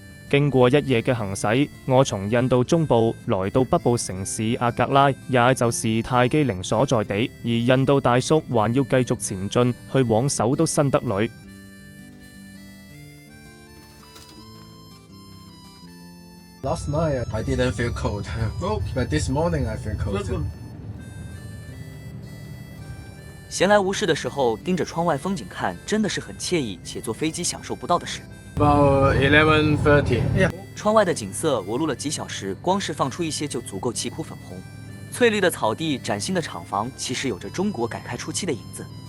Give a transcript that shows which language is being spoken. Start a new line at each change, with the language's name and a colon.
Chinese: 經過一夜嘅行駛，我從印度中部來到北部城市阿格拉，也就是泰姬陵所在地。而印度大叔還要繼續前進，去往首都新德里。
English: Last night I didn't feel cold, but this morning I feel cold.
Chinese: 闲来无事的时候，盯着窗外风景看，真的是很惬意且坐飞机享受不到的事。
English: About 11:30. Yeah.
Chinese: 窗外的景色，我录了几小时，光是放出一些就足够气哭粉红。翠绿的草地，崭新的厂房，其实有着中国改开初期的影子。